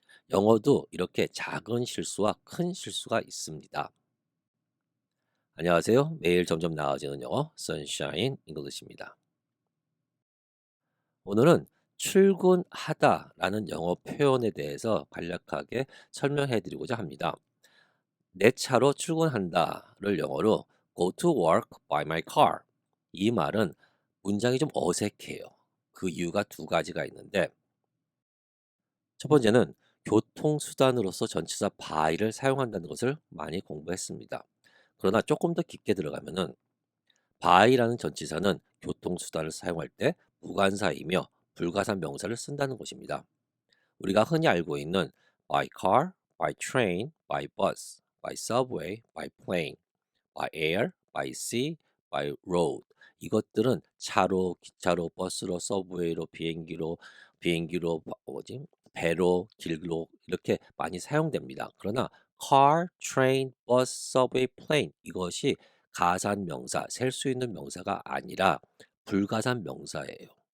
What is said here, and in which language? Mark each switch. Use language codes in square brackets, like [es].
[ko] 영어도 이렇게 작은 실수와 큰 실수가 있습니다. 안녕하세요. 매일 점점 나아지는 영어 Sunshine English입니다. 오늘은 출근하다라는 영어 표현에 대해서 간략하게 설명해 드리고자 합니다. 내 차로 출근한다를 영어로 [en] go to work by my car. [ko] 이 말은 문장이 좀 어색해요. 그 이유가 두 가지가 있는데, 첫 번째는 교통수단으로서 전치사 by를 사용한다는 것을 많이 공부했습니다. 그러나 조금 더 깊게 들어가면은 by라는 전치사는 교통수단을 사용할 때 무관사이며 불가산 명사를 쓴다는 것입니다. 우리가 흔히 알고 있는 [en] by car, by train, by bus, by subway, by plane, by air, by sea, by road. [ko] 이것들은 차로, 기차로, 버스로, 서브웨이로, 비행기로, 뭐지? 배로, 길로 이렇게 많이 사용됩니다. 그러나 car, train, bus, subway, plane 이것이 가산 명사, 셀 수 있는 명사가 아니라 불가산 명사예요.